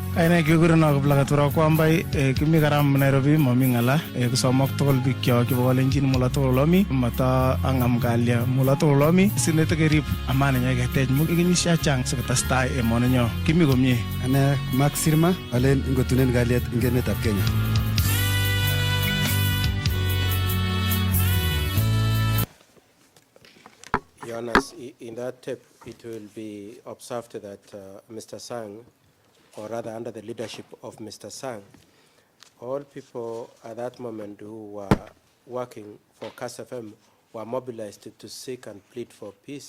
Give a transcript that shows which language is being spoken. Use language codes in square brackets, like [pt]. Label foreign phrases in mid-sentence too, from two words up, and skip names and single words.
[kln] Ane kigurenon Kiplagat Kwambai kimi Karam Nairobi mami ngala kisomok tugul biikchok chebo Kalenjin mula tugul omi mata angam kalya mula tugul omi sinete kerib amani nyeketech mu kenyisiek chechang sikotestai emonenyo kimi komye. Ane Max Sirma alen ingotunen kalyet eng emetab Kenya. [en] Jonas, in that tape, it will be observed that Mr. Sang, or rather under the leadership of Mr. Sang, all people at that moment who were working for Kass FM were mobilized to seek and plead for peace.